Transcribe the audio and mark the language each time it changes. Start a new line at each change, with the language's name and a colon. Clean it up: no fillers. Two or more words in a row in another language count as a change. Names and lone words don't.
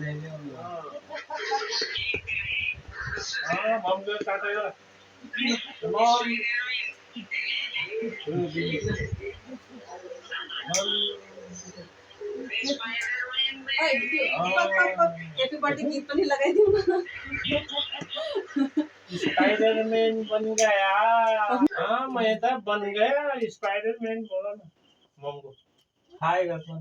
Nepali: ममले काटेर हैप्पी बर्थडे गीत पनि लगाइदिउ न।
Hindi: स्पाइडरमैन बन गया। हाँ मैं तो बन गया स्पाइडरमैन। बोलो ना मम को हाय कर